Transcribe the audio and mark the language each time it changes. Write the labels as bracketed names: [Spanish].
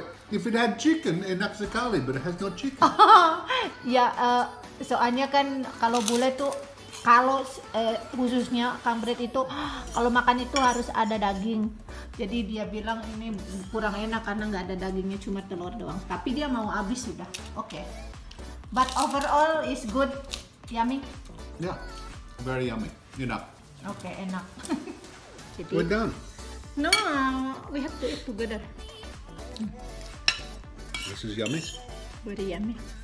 [English] If it had chicken, [Indonesian] enak sekali, [English] but it has no chicken. [Indonesian] ya, soalnya kan kalau bule tuh, kalau khususnya Kang Brad itu kalau makan itu harus ada daging. Jadi dia bilang ini kurang enak karena nggak ada dagingnya, cuma telur doang. Tapi dia mau habis sudah. Oke. [English] But overall is good, yummy. Yeah, very yummy. [Indonesian] Enak. Oke, enak. Jadi, [English] We're done. no, we have to eat together. This is yummy. Very yummy.